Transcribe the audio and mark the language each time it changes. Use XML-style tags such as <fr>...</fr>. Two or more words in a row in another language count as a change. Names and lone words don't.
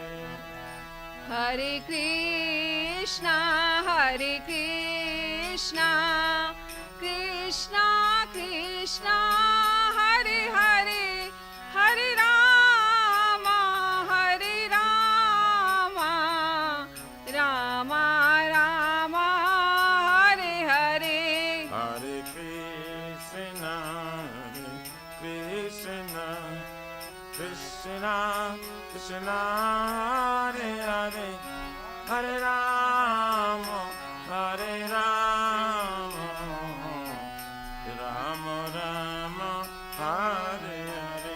<sa>हरे कृष्ण कृष्ण कृष्ण हरे हरे हरे राम राम राम हरे हरे. हरे कृष्ण, कृष्ण, कृष्ण, कृष्ण, हरे हरे, हरे राम, हरे राम, राम राम, हरे हरे.</sa>